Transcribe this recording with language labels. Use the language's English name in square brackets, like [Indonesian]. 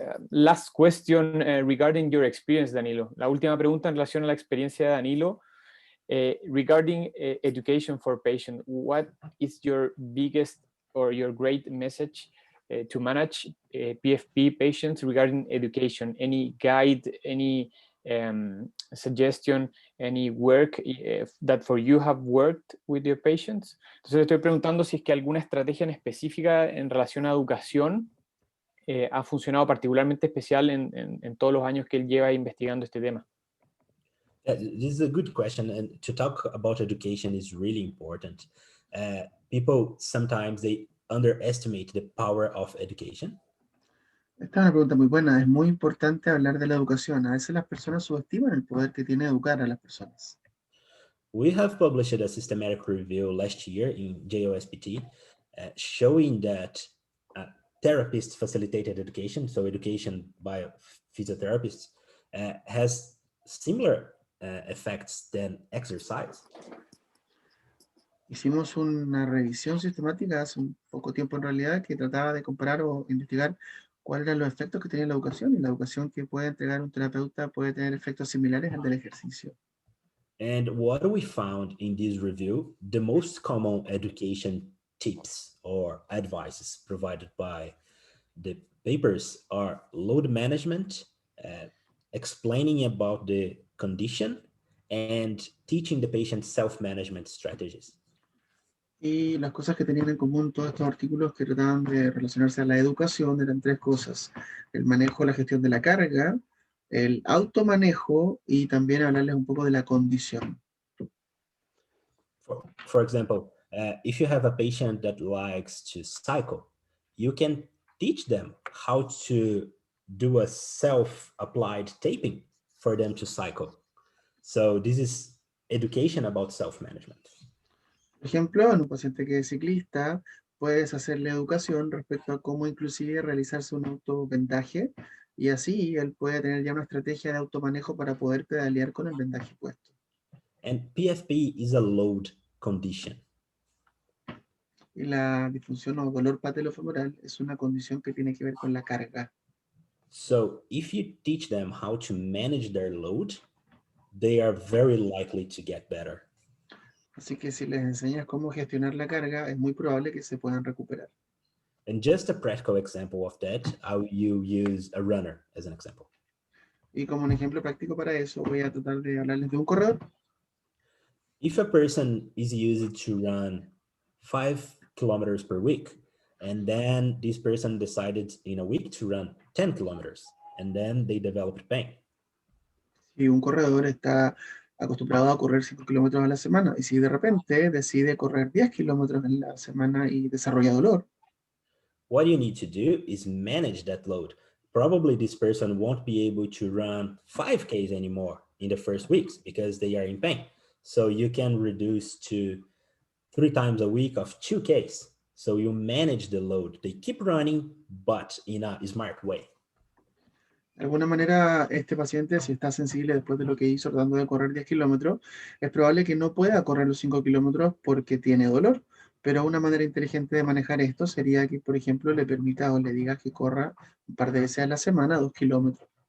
[English] Last question regarding your experience, Danilo. [Spanish] La última pregunta en relación a la experiencia de Danilo. [English] Regarding education for patients, what is your biggest or your great message to manage PFP patients regarding education? Any guide, any suggestion, any work that for you have worked with your patients? [Spanish] Entonces estoy preguntando si es que alguna estrategia en específica en relación a educación ha funcionado particularmente especial en todos los años que él lleva investigando este tema. [English] This is a good question, and to talk about education is really important. People sometimes they underestimate the power of education. [Spanish] Esta es una pregunta muy buena. Es muy importante hablar de la educación. A veces las personas subestiman el poder que tiene educar a las personas. [English] We have published a systematic review last year in JOSPT showing that therapist-facilitated education, so education by physiotherapists, has similar effects than exercise. [Spanish] Hicimos una revisión sistemática hace un poco tiempo en realidad que trataba de comparar o investigar cuáles eran los efectos que tenía la educación, y la educación que puede entregar un terapeuta puede tener efectos similares al del ejercicio. [English] And what we found in this review, the most common education tips or advices provided by the papers are load management, explaining about the condition, and teaching the patient self-management strategies. [Spanish] Y las cosas que tenían en común todos estos artículos que trataban de relacionarse a la educación eran tres cosas: el manejo, la gestión de la carga, el automanejo y también hablarles un poco de la condición. [English] For example, if you have a patient that likes to cycle, you can teach them how to do a self-applied taping for them to cycle. So this is education about self-management. [Spanish] Por ejemplo, en un paciente que es ciclista, puedes hacerle educación respecto a cómo inclusive realizarse un autovendaje, y así él puede tener ya una estrategia de automanejo para poder pedalear con el vendaje puesto. [English] And PFP is a load condition. [Spanish] Y la disfunción o dolor patelofemoral es una condición que tiene que ver con la carga. [English] So if you teach them how to manage their load, they are very likely to get better. [Spanish] Así que si les enseñas cómo gestionar la carga, es muy probable que se puedan recuperar. [English] And just a practical example of that, how you use a runner as an example. [Spanish] Y como un ejemplo práctico para eso, voy a tratar de hablarles de un corredor. [English] If a person is used to run 5 kilometers per week, and then this person decided in a week to run 10 kilometers, and then they developed pain. [Spanish] Si un corredor está acostumbrado a correr 5 kilómetros a la semana, y si de repente decide correr 10 kilómetros en la semana y desarrolla dolor, [English] What you need to do is manage that load. Probably this person won't be able to run 5Ks anymore in the first weeks because they are in pain. So you can reduce to 3 times a week of 2Ks. So you manage the load. They keep running, but in a smart way. [Spanish] de alguna manera este paciente, si está sensible después de lo que hizo tratando de correr 10 kilómetros, es probable que no pueda correr los 5 kilómetros porque tiene dolor. Pero una manera inteligente de manejar esto sería que, por ejemplo, le permita o le diga que corra un par de veces a la semana 2 kilómetros.